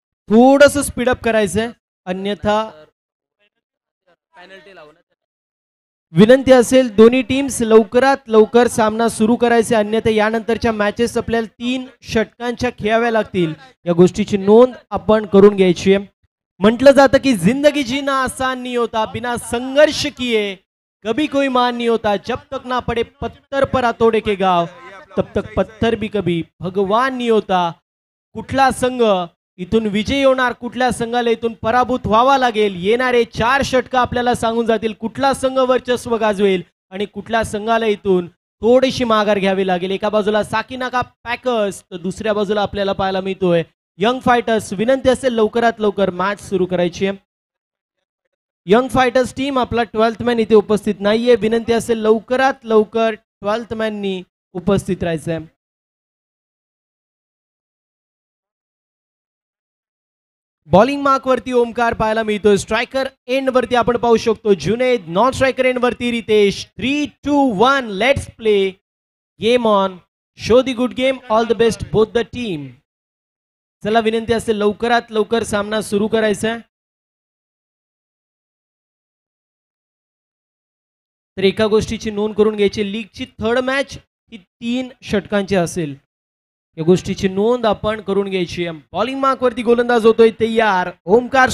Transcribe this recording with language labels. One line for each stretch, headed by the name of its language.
Marathi: थोडस स्पीडअप करायचंय अन्यथा विनंती असेल दोन्ही टीम्स लवकरात लवकर सामना सुरू करायचे, अन्यथा यानंतरच्या मॅचेस आपल्याला 3 षटकांच्या खेळाव्या लागतील. या गोष्टीची नोंद आपण करून घ्यायची आहे. म्हटलं जातं की
Hindi: जिंदगी जीना आसान नहीं होता, बिना संघर्ष किए कभी कोई मान नहीं होता, जब तक ना पड़े पत्थर पर आतोड़े के गाव तब तक पत्थर भी कभी भगवान नहीं होता.
Marathi: कुठला संघ इथून विजयी होणार, कुठल्या संघाला इथून पराभूत व्हावा लागेल, येणारे 4 षटक आपल्याला सांगून जातील कुठला संघ वर्चस्व गाजवेल आणि कुठल्या संघाला इथून थोडीशी माघार घ्यावी लागेल. एका बाजूला साकिनाका पॅकर्स तर दुसऱ्या बाजूला आपल्याला पाहायला मिळतोय यंग फायटर्स. विनंती असेल लवकरात लवकर मॅच सुरू करायची आहे. यंग फायटर्स टीम आपला 12th मॅन इथे उपस्थित नाहीये. विनंती असेल लवकरात लवकर 12th मॅननी उपस्थित राहायचंय. बॉलिंग मार्क वरती ओमकार पाहायला मिळतोय. स्ट्रायकर एंड वरती आपण पाहू शकतो जुनेद, नॉन स्ट्रायकर एंड वरती Riteish.
English: 3, 2, 1 let's play game on. Show the good game, all the best both the team.
Marathi: चला विनंती असेल लवकरात लवकर सामना सुरू करायचा. तर एका गोष्टीची नोंद करून घ्यायची, लीगची 3rd मॅच ही 3 षटकांची असेल. या गोष्टीची नोंद आपण करून घ्यायची. बॉलिंग मार्क वरती गोलंदाज होतोय तयार ओमकार.